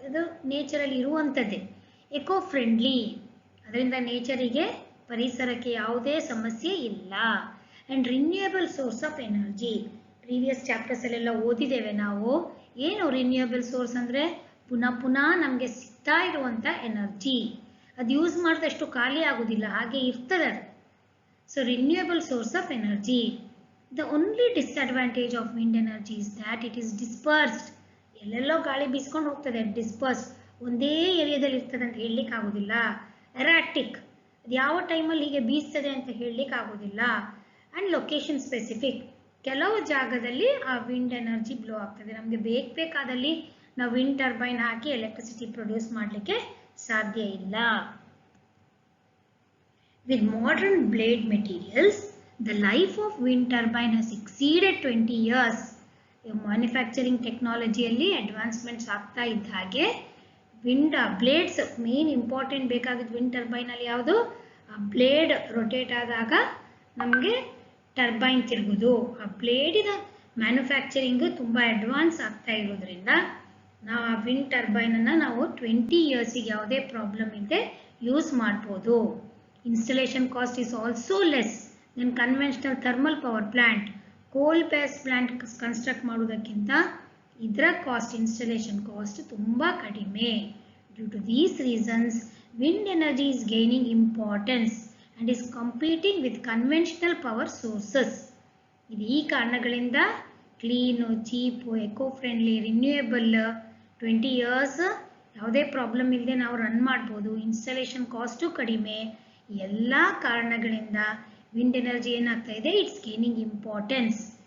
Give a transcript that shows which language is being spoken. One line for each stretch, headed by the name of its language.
Kannada: ಇದು ನೇಚರಲ್ಲಿ ಇರುವಂಥದ್ದೇ. Eco friendly, ಅದರಿಂದ ನೇಚರಿಗೆ, ಪರಿಸರಕ್ಕೆ ಯಾವುದೇ ಸಮಸ್ಯೆ ಇಲ್ಲ. And renewable source of energy. Previous chapters ಅಲ್ಲೆಲ್ಲ ಓದಿದ್ದೇವೆ ನಾವು. ಏನು ರಿನ್ಯೂಯಬಲ್ ಸೋರ್ಸ್ ಅಂದ್ರೆ? ಪುನಃ ಪುನಃ ನಮಗೆ ಸಿಗ್ತಾ ಇರುವಂತ ಎನರ್ಜಿ. ಅದು ಯೂಸ್ ಮಾಡಿದಷ್ಟು ಖಾಲಿ ಆಗುದಿಲ್ಲ, ಹಾಗೆ ಇರ್ತದೆ ಅದು.
English: So renewable source of energy. The only disadvantage of wind energy is that it is dispersed.
Kannada: ಎಲ್ಲೆಲ್ಲೋ ಗಾಳಿ ಬೀಸ್ಕೊಂಡು ಹೋಗ್ತದೆ, ಡಿಸ್ಪರ್ಸ್, ಒಂದೇ ಏರಿಯಾದಲ್ಲಿ ಇರ್ತದೆ ಅಂತ ಹೇಳಲಿಕ್ಕೆ ಆಗೋದಿಲ್ಲ. ಎರಾಟಿಕ್, ಅದು ಯಾವ ಟೈಮಲ್ಲಿ ಹೀಗೆ ಬೀಸ್ತದೆ ಅಂತ ಹೇಳಲಿಕ್ಕೆ ಆಗೋದಿಲ್ಲ. ಆ್ಯಂಡ್ ಲೊಕೇಶನ್ ಸ್ಪೆಸಿಫಿಕ್, ಕೆಲವು ಜಾಗದಲ್ಲಿ ಆ ವಿಂಡ್ ಎನರ್ಜಿ ಬ್ಲೋ ಆಗ್ತದೆ. ನಮಗೆ ಬೇಕಾದಲ್ಲಿ ನಾವು ವಿಂಡ್ ಟರ್ಬೈನ್ ಹಾಕಿ ಎಲೆಕ್ಟ್ರಿಸಿಟಿ ಪ್ರೊಡ್ಯೂಸ್ ಮಾಡಲಿಕ್ಕೆ ಸಾಧ್ಯ ಇಲ್ಲ.
English: With modern blade materials, the life of wind turbine has exceeded 20 years.
Kannada: Manufacturing technology alli advancements ಆಗ್ತಾ ಇದ್ದ ಹಾಗೆ ವಿಂಡ್ ಬ್ಲೇಡ್ಸ್ ಮೇನ್ ಇಂಪಾರ್ಟೆಂಟ್ ಬೇಕಾಗಿದ್ದು ವಿಂಡ್ ಟರ್ಬೈನ್ ಅಲ್ಲಿ ಯಾವುದು, ಬ್ಲೇಡ್ ರೊಟೇಟ್ ಆದಾಗ ನಮಗೆ ಟರ್ಬೈನ್ ತಿರುಗುದು. ಆ ಬ್ಲೇಡಿನ ಮ್ಯಾನುಫ್ಯಾಕ್ಚರಿಂಗ್ ತುಂಬ ಅಡ್ವಾನ್ಸ್ ಆಗ್ತಾ ಇರೋದ್ರಿಂದ ನಾವು ಆ ವಿಂಡ್ ಟರ್ಬೈನ್ ಅನ್ನು ನಾವು 20 ಇಯರ್ಸಿಗೆ ಯಾವುದೇ ಪ್ರಾಬ್ಲಮ್ ಇಲ್ಲದೆ ಯೂಸ್ ಮಾಡ್ಬೋದು.
English: Installation cost is also less than conventional thermal power plant.
Kannada: Coal based plant construct ಮಾಡೋದಕ್ಕಿಂತ ಇದರ ಕಾಸ್ಟ್, ಇನ್ಸ್ಟಾಲೇಷನ್ ಕಾಸ್ಟ್ ತುಂಬ ಕಡಿಮೆ.
English: Due to these reasons, wind energy is gaining importance and is competing with conventional power sources.
Kannada: ಇದು ಈ ಕಾರಣಗಳಿಂದ clean, cheap, eco friendly, renewable, 20 years ಯಾವುದೇ problem ಇಲ್ಲದೆ ನಾವು ರನ್ ಮಾಡ್ಬೋದು. ಇನ್ಸ್ಟಾಲೇಷನ್ ಕಾಸ್ಟು ಕಡಿಮೆ. ಎಲ್ಲ ಕಾರಣಗಳಿಂದ ವಿಂಡ್ ಎನರ್ಜಿ ಏನಾಗ್ತಾ ಇದೆ,
English: It's gaining importance.